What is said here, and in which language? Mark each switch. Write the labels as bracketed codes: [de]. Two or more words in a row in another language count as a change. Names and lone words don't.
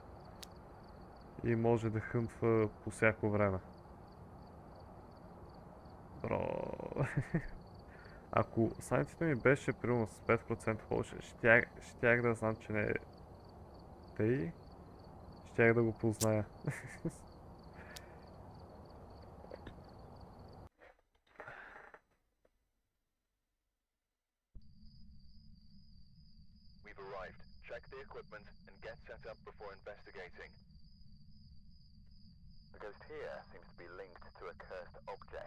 [bg] И може да хънтва по всяко време. Бро. Ако сайнците ми беше примерно с 5% повече, щях да знам, че не е тъй. Щях да го позная. [en] We've arrived. Check the equipment and get set up before investigating. The ghost here seems to be linked to a cursed object.